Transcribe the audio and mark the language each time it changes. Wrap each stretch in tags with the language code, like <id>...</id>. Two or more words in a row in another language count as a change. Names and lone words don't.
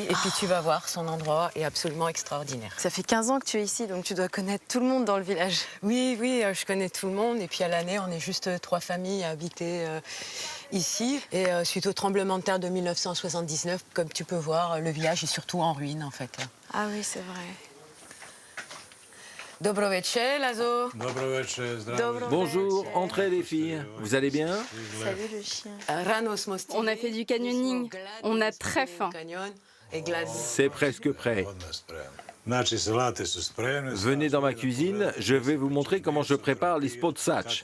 <fr>Et puis, tu vas voir, son endroit est absolument extraordinaire. Ça fait 15 ans que tu es ici, donc tu dois connaître tout le monde dans le village. Oui, je connais tout le monde. Et puis, à l'année, on est juste 3 familles à habiter ici. Et suite au tremblement de terre de 1979, comme tu peux voir, le village est surtout en ruine, en fait. Ah oui, c'est vrai.</fr> <sr>Dobro večer, Lazo.</sr> <fr>Bonjour, entrez les filles. Vous allez bien? Salut le chien. On a fait du canyoning. On a très faim. C'est presque prêt. Venez dans ma cuisine, je vais vous montrer comment je prépare l'ispod sač.</fr>